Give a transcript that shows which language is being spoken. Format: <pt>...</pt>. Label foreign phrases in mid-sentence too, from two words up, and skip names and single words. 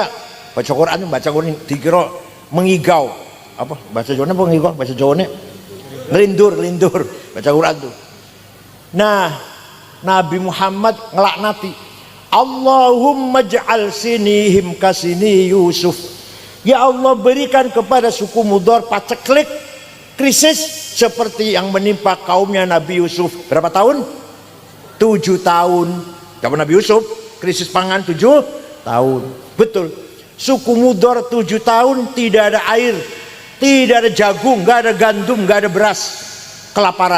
<id>Baca Quran dikira mengigau. Apa bahasa Jawa mengigau, bahasa Jawa ngelindur baca Quran tuh. Nah, Nabi Muhammad ngelaknati,</id> <ar>اللهم اجعل سنيهم كسني يوسف. يا الله,</ar> <id>berikan kepada suku Mudor paceklik, krisis seperti yang menimpa kaumnya Nabi Yusuf. Berapa tahun? 7 tahun. Zaman Nabi Yusuf krisis pangan 7 tahun. Betul. Suku Mudor 7 tahun tidak ada air, tidak ada jagung, nggak ada gandum, nggak ada beras, kelaparan.</id>